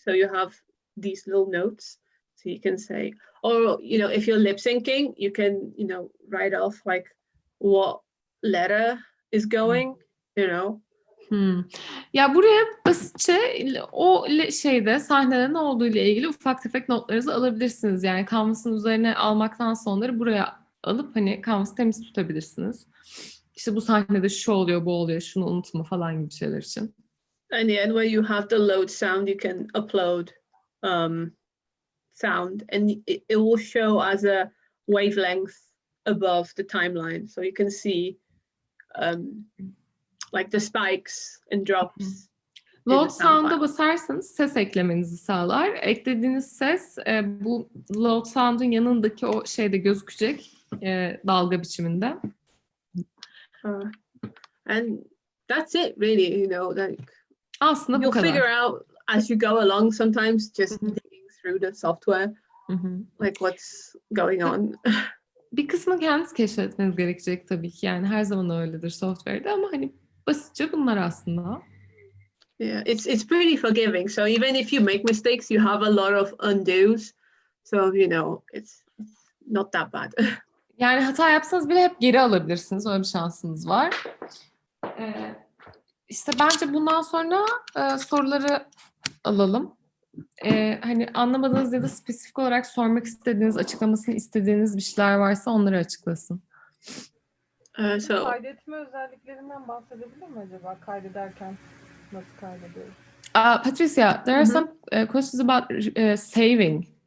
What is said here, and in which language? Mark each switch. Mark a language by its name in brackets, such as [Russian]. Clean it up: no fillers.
[English] So you have these little notes. So you can say, or if you're lip syncing, you can write off like what letter is going. [Turkish] Ya buraya basitçe o sahnede ne olduğu ile ilgili ufak tefek notlarınızı alabilirsiniz. Yani Canvas'ın üzerine almaktan sonra buraya alıp hani Canvas'ı temiz tutabilirsiniz. İşte bu sahnede şu oluyor, bu oluyor, şunu unutma falan gibi şeyler için. [English] And the end where you have the load sound, you can upload sound, and it will show as a wavelength above the timeline, so you can see like the spikes and drops. [Turkish] Load sound'a basarsanız ses eklemenizi sağlar. Eklediğiniz ses bu load sound'un yanındaki o şeyde gözükecek dalga biçiminde. [English] And that's it really, you know, like [Turkish] aslında [English] you'll [Turkish] bu kadar. [English] figure out as you go along sometimes, just digging through the software, like what's going on. [Turkish] Bir kısmı kendiniz keşfetmeniz gerekecek tabii ki, yani her zaman öyledir software'de, ama hani basitçe bunlar aslında. [English] Yeah, it's pretty forgiving. So even if you make mistakes, you have a lot of undos. So you know, it's not that bad. [Turkish] Yani hata yapsanız bile hep geri alabilirsiniz. Öyle bir şansınız var. İşte bence bundan sonra soruları alalım. Hani anlamadığınız ya da spesifik olarak sormak istediğiniz, açıklamasını istediğiniz bir şeyler varsa onları açıklasın. Kaydetme özelliklerinden bahsedebilir mi acaba? Kaydederken nasıl kaydediyoruz? [English] Patryja, there are some questions about saving.